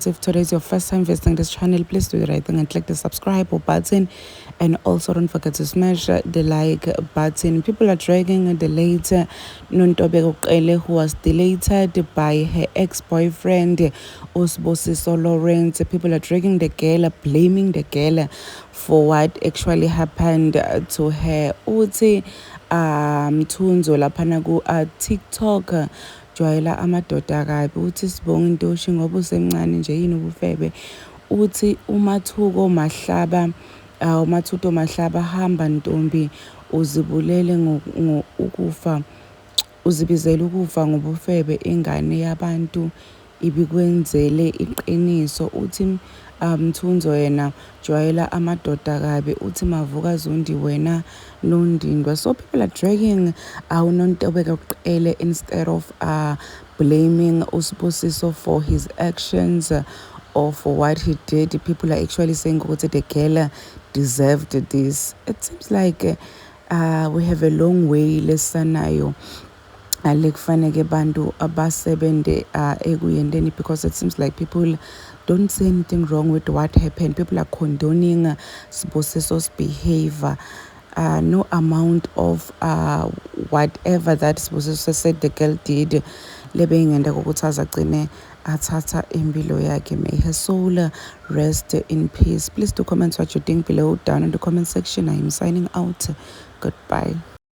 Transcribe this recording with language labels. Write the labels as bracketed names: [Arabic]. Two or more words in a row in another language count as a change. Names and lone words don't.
[English] If today is your first time visiting this channel, please do the right thing and click the subscribe button, and also don't forget to smash the like button. People are dragging the late Nontobeko Qele, who was deleted by her ex-boyfriend Usbosiso Lawrence. People are dragging the girl, blaming the girl for what actually happened to her. [Zulu] Uthi Mthunzo laphana ku TikTok jwayela amadoda kabi uthi Sibonga Ntoshi ngoba usemncane nje yini ubufebe. Uthi uMathuko Mahlaba hamba Ntombi uzibulele ukufa uzibizela ukufa ngobufebe ingane yabantu ibikwenzele iqiniso. Uthi Mthunzo yena jwayela amadoda kabi uthi Mavuka Zondi wena Nondindwa. [English] So people are dragging uNontobeko Qele instead of blaming Usbusiso for his actions or for what he did. People are actually saying that the girl deserved this. It seems like we have a long way [Swati] lesanayo alekufanele bantu abasebende ekuyendeni, [English] because it seems like people don't see anything wrong with what happened. People are condoning Sibosiso's behavior. No amount of whatever that Sibosiso said the girl did [Zulu] lebeyingenda kokuthi azagcine athatha impilo yakhe. [English] May her soul rest in peace. Please do comment what you think below down in the comment section. I am signing out. Goodbye.